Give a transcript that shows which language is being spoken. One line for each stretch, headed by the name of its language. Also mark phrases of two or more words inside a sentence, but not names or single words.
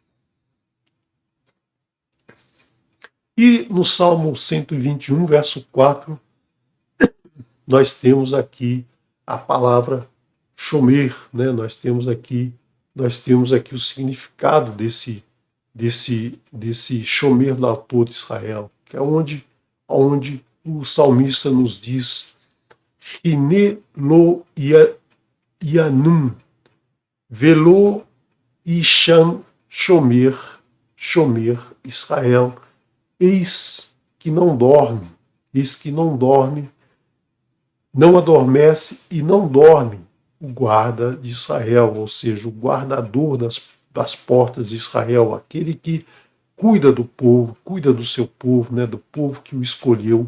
Portuguese: E no Salmo 121, verso 4, nós temos aqui a palavra shomer, né? Nós temos aqui o significado desse shomer lautor de Israel, que é onde o salmista nos diz
Hebrew: הנה לא ינום ולא יישן שומר ישראל,
Portuguese: eis que não dorme, não adormece e não dorme o guarda de Israel, ou seja, o guardador das portas de Israel, aquele que cuida do povo, cuida do seu povo, né, do povo que o escolheu.